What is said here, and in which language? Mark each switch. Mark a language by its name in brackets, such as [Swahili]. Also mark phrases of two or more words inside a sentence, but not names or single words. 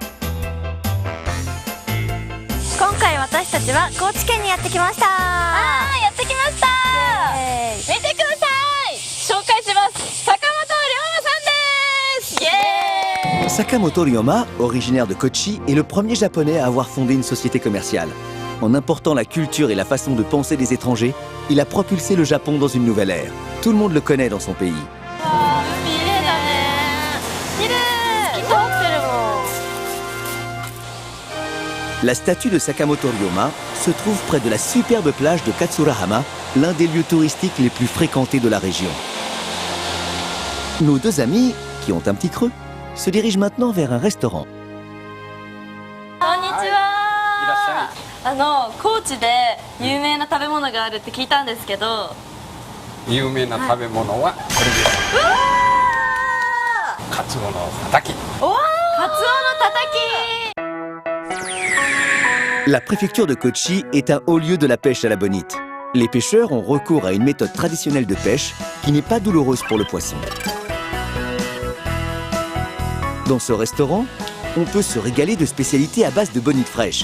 [Japanese] 今回私たちは高知県にやってきました。やってきました。見てください。紹介します。坂本龍馬さんです。イエーイ。 [French] Sakamoto Ryoma, originaire de Kochi, est le premier japonais à avoir fondé une société commerciale. En important la culture et la façon de penser des étrangers, il a propulsé le Japon dans une nouvelle ère. Tout le monde le connaît dans son pays. La statue de Sakamoto Ryoma se trouve près de la superbe plage de Katsurahama, l'un des lieux touristiques les plus fréquentés de la région. Nos 2 amis, qui ont un petit creux, se dirigent maintenant vers un restaurant. [Japanese] こんにちは。高知で有名な食べ物があるって聞いたんですけど。有名な食べ物はこれです。カツオのたたき。カツオのたたき。 [French] La préfecture de Kochi est un haut lieu de la pêche à la bonite. Les pêcheurs ont recours à une méthode traditionnelle de pêche qui n'est pas douloureuse pour le poisson. Dans ce restaurant, on peut se régaler de spécialités à base de bonite fraîche.